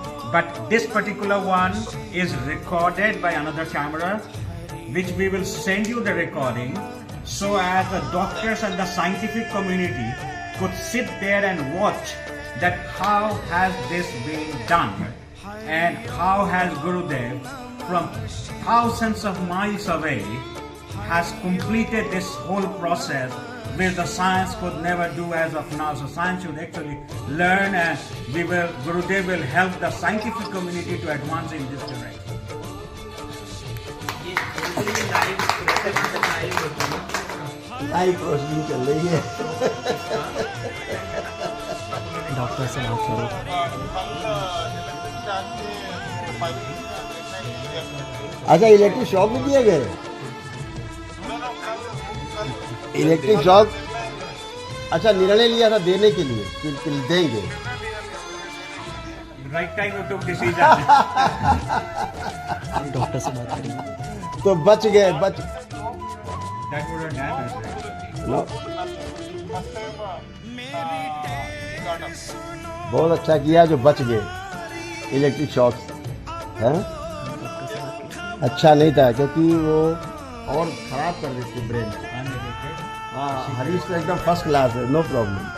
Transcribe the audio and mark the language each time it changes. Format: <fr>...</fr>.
<en>but this particular one is recorded by another camera, which we will send you the recording, so as the doctors and the scientific community could sit there and watch that how has this been done, and how has Gurudev from thousands of miles away has completed this whole process, which the science could never do as of now. So science should actually learn, and Gurudev will help the scientific community to advance in this direction.</en> <hi>Live processing चल रही है। Doctor से बात करो। अच्छा, electric shock भी दिए गए? इलेक्ट्रिक शॉक, अच्छा, निर्णय लिया था देने के लिए कि देंगे।</hi> <en>Right time you took decision.</en> <hi>Doctor से बात करेंगे। तो बच गए,</hi> <en>That would have damaged.</en> <hi>No, बहुत अच्छा किया जो बच गए इलेक्ट्रिक शॉक है। अच्छा नहीं था, क्योंकि वो और खराब कर देती ब्रेन। हाँ, हरीश तो एकदम फर्स्ट क्लास है, नो प्रॉब्लम।</hi>